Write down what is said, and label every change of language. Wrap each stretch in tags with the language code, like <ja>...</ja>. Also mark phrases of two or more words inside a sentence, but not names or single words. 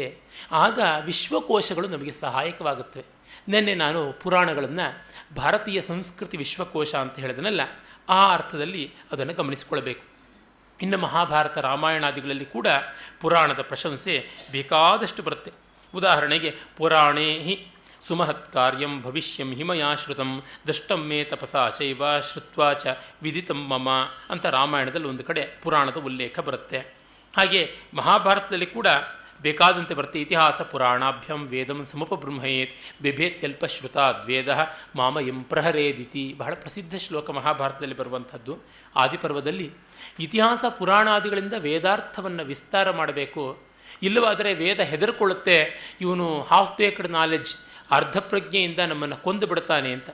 <kn>ಆಗ ವಿಶ್ವಕೋಶಗಳು ನಮಗೆ ಸಹಾಯಕವಾಗುತ್ತವೆ. ನಿನ್ನೆ ನಾನು ಪುರಾಣಗಳನ್ನು ಭಾರತೀಯ ಸಂಸ್ಕೃತಿ ವಿಶ್ವಕೋಶ ಅಂತ ಹೇಳಿದನಲ್ಲ, ಆ ಅರ್ಥದಲ್ಲಿ ಅದನ್ನು ಗಮನಿಸಿಕೊಳ್ಬೇಕು. ಇನ್ನು ಮಹಾಭಾರತ, ರಾಮಾಯಣಾದಿಗಳಲ್ಲಿ ಕೂಡ ಪುರಾಣದ ಪ್ರಶಂಸೆ ಬೇಕಾದಷ್ಟು ಬರುತ್ತೆ.</kn> <sa>ಉದಾಹರಣೆಗೆ ಪುರಾಣೇ ಹಿ ಸುಮಹತ್ ಕಾರ್ಯಂ ಭವಿಷ್ಯಂ ಹಿಮಯಾಶ್ರುತಂ ದೃಷ್ಟಂ ಮೇ ತಪಸಾ ಚೈವ ಶ್ರುತ್ವಾ ಚ ವಿದಿತಂ ಮಮ</sa> <kn>ಅಂತ ರಾಮಾಯಣದಲ್ಲಿ ಒಂದು ಕಡೆ ಪುರಾಣದ ಉಲ್ಲೇಖ ಬರುತ್ತೆ. ಹಾಗೆ ಮಹಾಭಾರತದಲ್ಲಿ ಕೂಡ ಬೇಕಾದಂತೆ ಬರುತ್ತೆ.</kn> <sa>ಇತಿಹಾಸ ಪುರಾಣಾಭ್ಯಂ ವೇದಂ ಸಮುಪಬೃಂಹಯೇತ್ ಬಿಭೇತ್ಯಲ್ಪ ಶ್ರುತಾದ್ವೇದ ಮಾಮಯಂ ಪ್ರಹರೇದಿತಿ,</sa> <kn>ಬಹಳ ಪ್ರಸಿದ್ಧ ಶ್ಲೋಕ ಮಹಾಭಾರತದಲ್ಲಿ ಬರುವಂಥದ್ದು. ಆದಿಪರ್ವದಲ್ಲಿ ಇತಿಹಾಸ ಪುರಾಣಾದಿಗಳಿಂದ ವೇದಾರ್ಥವನ್ನು ವಿಸ್ತಾರ ಮಾಡಬೇಕು, ಇಲ್ಲವಾದರೆ ವೇದ ಹೆದರ್ಕೊಳ್ಳುತ್ತೆ, ಇವನು</kn> <en>half baked knowledge,</en> <kn>ಅರ್ಧ ಪ್ರಜ್ಞೆಯಿಂದ ನಮ್ಮನ್ನು ಕೊಂದು ಬಿಡ್ತಾನೆ ಅಂತ.</kn>